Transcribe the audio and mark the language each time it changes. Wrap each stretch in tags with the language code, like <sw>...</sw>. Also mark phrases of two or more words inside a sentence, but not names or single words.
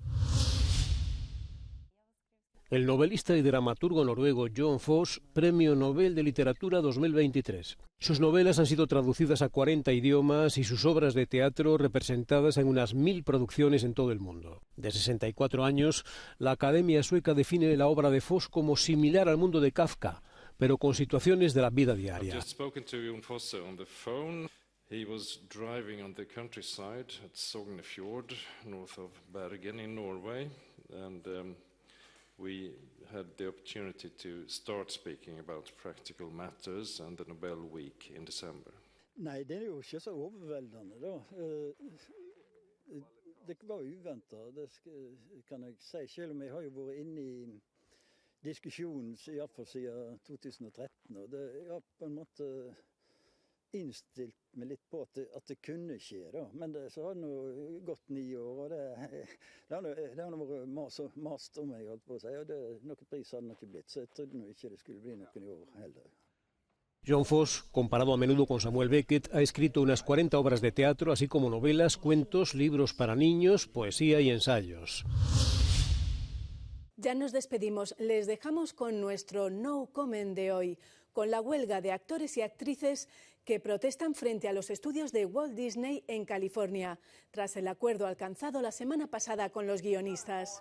<es>El novelista y dramaturgo noruego Jon Fosse, Premio Nobel de Literatura 2023. Sus novelas han sido traducidas a 40 idiomas y sus obras de teatro representadas en unas 1000 producciones en todo el mundo. De 64 años, la Academia Sueca define la obra de Fosse como similar al mundo de Kafka, pero con situaciones de la vida diaria.</es> <en>He was driving on the countryside at Sognefjord, north of Bergen in Norway, and we had the opportunity to start speaking about practical matters and the Nobel Week in December.</en> <no>Nei, det jo ikke så overveldende da. Det var uventet, det kan jeg si, selv om jeg har jo vært inne i diskusjonen i hvert fall siden 2013, og det på en måte innstilt meg litt på at det kunne skje da, men så har det nå gått 9 år, og det har nå vært mast om jeg holdt på å si, og noen pris hadde det ikke blitt, så jeg trodde nå ikke det skulle bli noen i år heller.</no> <es>Jon Fosse, comparado a menudo con Samuel Beckett, ha escrito unas 40 obras de teatro, así como novelas, cuentos, libros para niños, poesía y ensayos. Ya nos despedimos, les dejamos con nuestro No Comment de hoy, con la huelga de actores y actrices que protestan frente a los estudios de Walt Disney en California, tras el acuerdo alcanzado la semana pasada con los guionistas.</es>